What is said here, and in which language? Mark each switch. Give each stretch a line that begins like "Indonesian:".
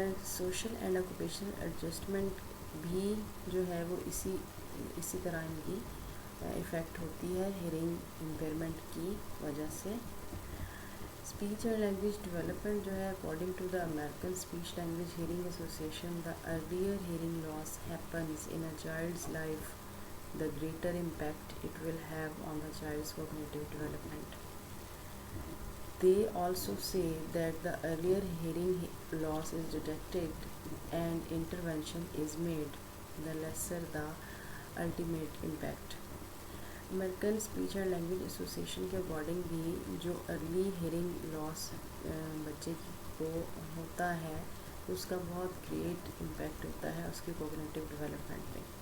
Hindi: Social and occupational adjustment भी जो है वो इसी तरह इनकी इफ़ेक्ट होती है हेयरिंग इम्पेयरमेंट की वजह से।
English: speech and language development
Hindi: जो है
English: According to the American speech language hearing association, the earlier hearing loss happens in a child's life the greater impact it will have on the child's cognitive development. They also say that the earlier hearing loss is detected and intervention is made, the lesser the ultimate impact.
Hindi: American Speech and Language Association के according भी जो early hearing loss बच्चे को होता है उसका बहुत great impact होता है उसके कॉग्निटिव डेवलपमेंट पे।